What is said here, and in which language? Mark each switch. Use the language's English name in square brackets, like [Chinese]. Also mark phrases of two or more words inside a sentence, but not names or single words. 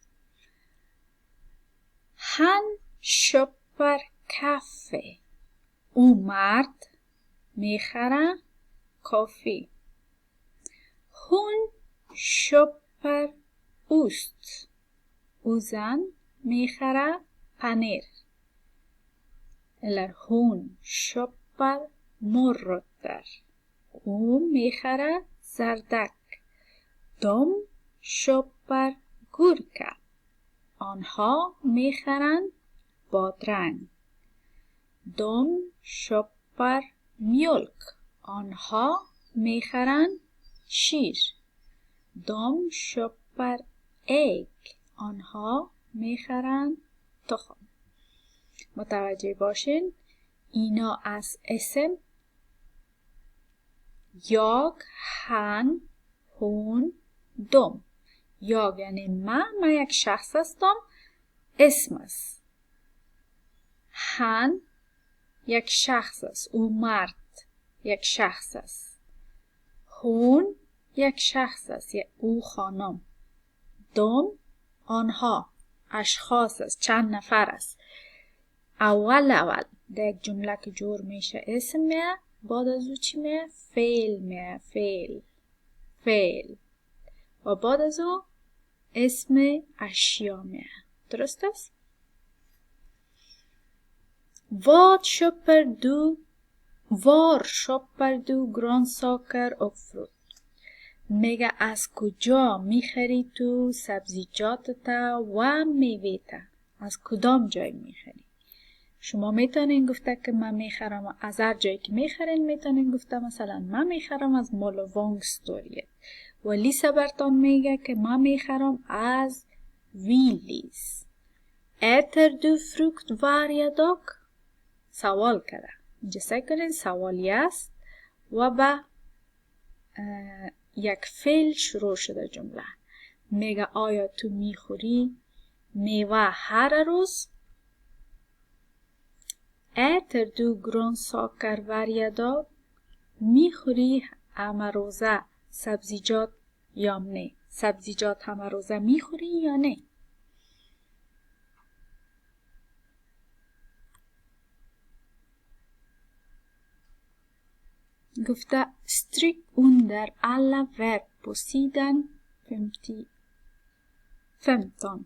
[Swedish] han köper kaffe. [Tajik] او مرد میخره کافی. [Swedish] hon köper ost. [Tajik] او زن میخره پنیر. [Swedish] eller hon köper morötter. [Tajik] او میخره زردک. [Swedish] de köper gurka. [Tajik] آنها میخرند بادرنگ. [Swedish] de köper mjölk. [Tajik] آنها میخرند شیر. [Swedish] de köper ägg. [Tajik] آنها میخرند تخم. متوجه باشین اینا از اسم [Swedish] jag, han, hon, de. [Tajik] jag یعنی من یک شخص هستم، اسم است. han یک شخص است، او مرد یک شخص است. hon یک شخص است، او خانم. de آنها اشخاص است، چند نفر است. اول در یک جمله که جور میشه اسم میه، بعد از او چی میه؟ فعل میه. فعل و بعد از او اسم اشیا میه. درست است؟ [Swedish] Vad köper du? Var köper du grönsaker och frukt? [Tajik] میگه از کجا میخری تو سبزیجاتت و میوه‌ت؟ از کدام جای میخری؟ شما میتونین گفته که من میخرم از هر جایی که میخرین. میتونین گفته مثلا من میخرم از مولوانگستوریت. و لیسا برتان میگه که من میخرم از ویلیز. [Swedish] äter du frukt varje dag؟ [Tajik] سوال کرده. اینجا سعی کنین سوالی است و با یک فعل شروع شده جمله. میگه آیا تو میخوری میوه هر روز؟ [Swedish] äter du grönsaker varje dag؟ [Tajik] میخوری همه روزه سبزیجات یا نه؟ سبزیجات همه روزه میخوری یا نه؟ گفته [Swedish] stryk under alla verb på sidan 15.